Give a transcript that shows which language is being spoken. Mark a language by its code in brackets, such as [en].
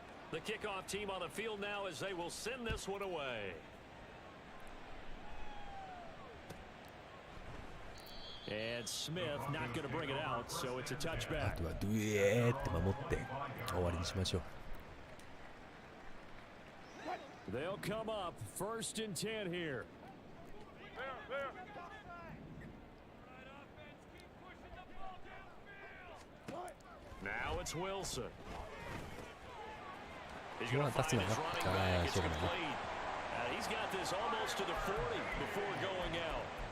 [en] The kickoff team on the field now as they will send this one away. And Smith not going to bring it out, so it's a あ touchback. [ja] とはドゥエーって守って終わりにしましょう。 [en] They'll come up first and 10 here. Now it's Wilson. He's going to find his running back. It's complete. He's got this almost to the 40 before going out.